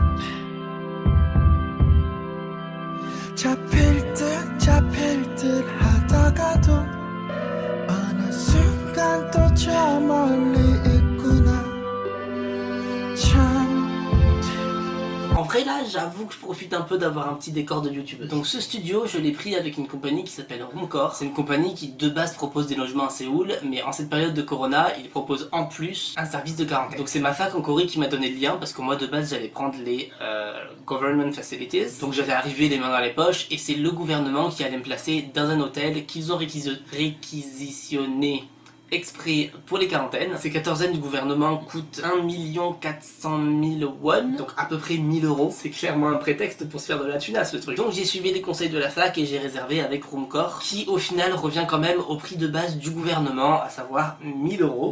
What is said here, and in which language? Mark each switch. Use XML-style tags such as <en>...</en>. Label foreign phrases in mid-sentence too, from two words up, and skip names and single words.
<ko>잡힐 듯 하다가도 어느 순간 또 저 멀리 있구나 참.</ko> <fr>En vrai là, j'avoue que je profite un peu d'avoir un petit décor de YouTube. Donc ce studio, je l'ai pris avec une compagnie qui s'appelle Roomcore. C'est une compagnie qui de base propose des logements à Séoul, mais en cette période de Corona, ils proposent en plus un service de quarantaine. Donc c'est ma fac en Corée qui m'a donné le lien, parce que moi de base j'allais prendre les</fr> <en>government facilities.</en> <fr>Donc j'allais arriver les mains dans les poches, et c'est le gouvernement qui allait me placer dans un hôtel qu'ils ont réquisitionné exprès pour les quarantaines. Ces quatorzaines du gouvernement coûtent 1 400 000 won, donc à peu près 1000 euros. C'est clairement un prétexte pour se faire de la thunasse le truc. Donc j'ai suivi les conseils de la fac et j'ai réservé avec Roomcore, qui au final revient quand même au prix de base du gouvernement, à savoir 1000 euros.</fr>